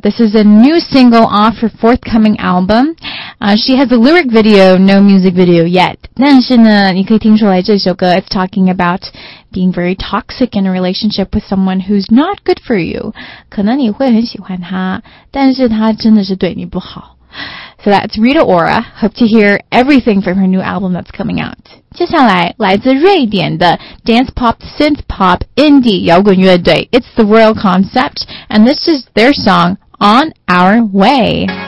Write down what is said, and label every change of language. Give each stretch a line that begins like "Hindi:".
English: This is a new single off her forthcoming album. She has a lyric video, no music video yet.
Chinese: 但是呢你可以听出来这首歌
English: it's talking about being very toxic in a relationship with someone who's not good for you.
Chinese: 可能你会很喜欢他但是他真的是对你不好。
English: So that's Rita Ora. Hope to hear everything from her new album that's coming out.
Chinese: 接下来来自瑞典的
English: dance pop, synth pop, indie 摇滚乐队 It's the Royal Concept, and this is their song, On Our Way.